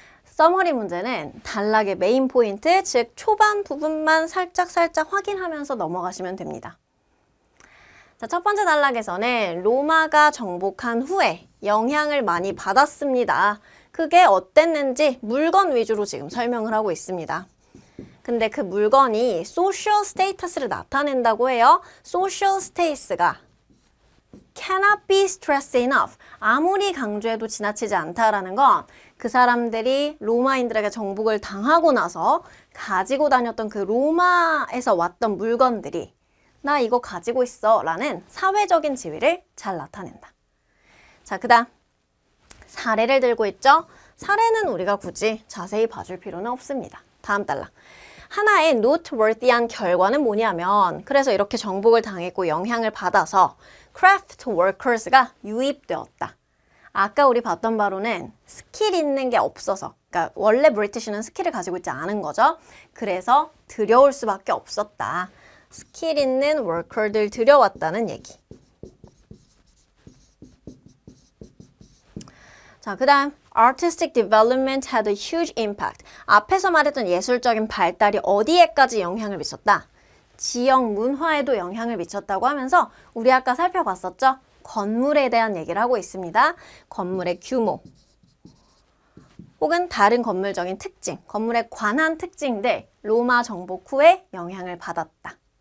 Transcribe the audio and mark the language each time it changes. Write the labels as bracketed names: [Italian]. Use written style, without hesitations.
[Korean] 서머리 문제는 단락의 메인 포인트, 즉 초반 부분만 살짝 확인하면서 넘어가시면 됩니다. 자, 첫 번째 단락에서는 로마가 정복한 후에 영향을 많이 받았습니다. 그게 어땠는지 물건 위주로 지금 설명을 하고 있습니다. 근데 그 물건이 social status를 나타낸다고 해요. [English] social status가 cannot be stressed enough. [Korean] 아무리 강조해도 지나치지 않다라는 건 그 사람들이 로마인들에게 정복을 당하고 나서 가지고 다녔던 그 로마에서 왔던 물건들이 나 이거 가지고 있어 라는 사회적인 지위를 잘 나타낸다. 자, 그 다음 사례를 들고 있죠. 사례는 우리가 굳이 자세히 봐줄 필요는 없습니다. 다음 달락. 하나의 noteworthy한 결과는 뭐냐면 그래서 이렇게 정복을 당했고 영향을 받아서 craft workers가 유입되었다. 아까 우리 봤던 바로는 스킬 있는 게 없어서 그러니까 원래 브리티시는 스킬을 가지고 있지 않은 거죠. 그래서 들여올 수밖에 없었다. 스킬 있는 worker들 들여왔다는 얘기. 자, 그 다음 [English] Artistic development had a huge impact. [Korean] 앞에서 말했던 예술적인 발달이 어디에까지 영향을 미쳤다? 지역 문화에도 영향을 미쳤다고 하면서 우리 아까 살펴봤었죠? 건물에 대한 얘기를 하고 있습니다. 건물의 규모 혹은 다른 건물적인 특징, 건물에 관한 특징들 로마 정복 후에 영향을 받았다.